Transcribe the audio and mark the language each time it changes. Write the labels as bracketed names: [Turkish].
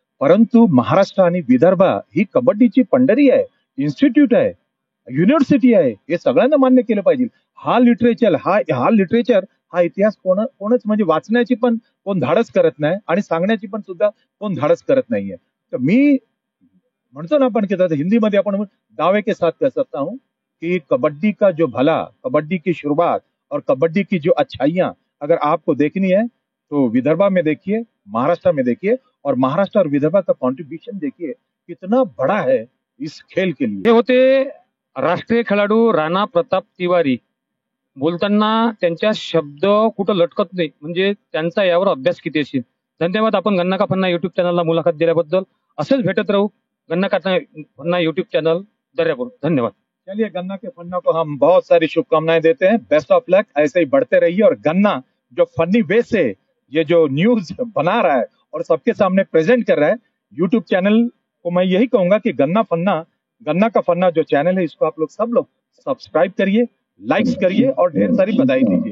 [Marathi] परंतु महाराष्ट्र आणि विदर्भ ही कबड्डीची पंढरी आहे, इन्स्टिट्यूट आहे, युनिव्हर्सिटी आहे. हे सगळ्यांना मान्य केलं पाहिजे. हा लिटरेचर हा इतिहास कोणच म्हणजे वाचण्याची पण कोण धाडस करत नाही आणि सांगण्याची पण सुद्धा कोण धाडस करत नाहीये. तर मी म्हणतो ना आपण की हिंदीमध्ये आपण [Hindi] दावे के साथ कह सकता हूँ कि कबड्डी का जो भला, कबड्डी की शुरुआत और कबड्डी की जो अच्छाइयाँ अगर आपको देखनी है तो विदर्भा में देखिए, महाराष्ट्र में देखिए और महाराष्ट्र और विदर्भा का कॉन्ट्रीब्यूशन देखिए कितना बड़ा है इस खेल के लिए. [Marathi] हे होते राष्ट्रीय खेळाडू राणा प्रताप तिवारी. बोलताना त्यांच्या शब्द कुठं लटकत नाही, म्हणजे त्यांचा यावर अभ्यास किती असेल. धन्यवाद. आपण गन्ना का फन्ना युट्यूब चॅनलला मुलाखत दिल्याबद्दल. असंच भेटत राहू. गन्ना का फन्ना युट्यूब चॅनल दर्यापूर. धन्यवाद. [Hindi] चलिए, गन्ना के फन्ना को हम बहुत सारी शुभकामनाएं देते हैं. बेस्ट ऑफ लक, ऐसे ही बढ़ते रहिए. और गन्ना जो फनी वे से ये जो न्यूज बना रहा है और सबके सामने प्रेजेंट कर रहा है, यूट्यूब चैनल को मैं यही कहूंगा कि गन्ना का फन्ना जो चैनल है इसको आप लोग सब लोग सब्सक्राइब करिए, लाइक्स करिए और ढेर सारी बधाई दीजिए.